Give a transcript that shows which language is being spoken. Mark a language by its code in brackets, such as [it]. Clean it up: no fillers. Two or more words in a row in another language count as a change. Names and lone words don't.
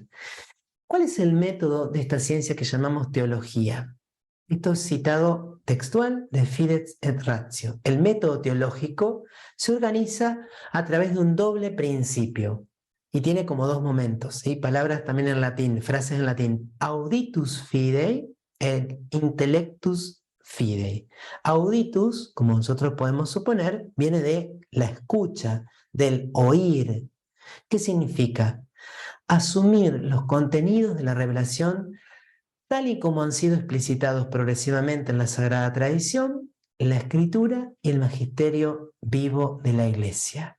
[es] ¿Cuál es el método de esta ciencia que llamamos teología? Esto es citado textual de Fides et Ratio. El método teológico se organiza a través de un doble principio. y tiene como dos momentos, ¿sí? Palabras también en latín, frases en latín. [la] Auditus fidei et intellectus fidei. [es] Auditus, como nosotros podemos suponer, viene de la escucha, del oír. ¿Qué significa? Asumir los contenidos de la revelación tal y como han sido explicitados progresivamente en la Sagrada Tradición, en la Escritura y el magisterio vivo de la Iglesia.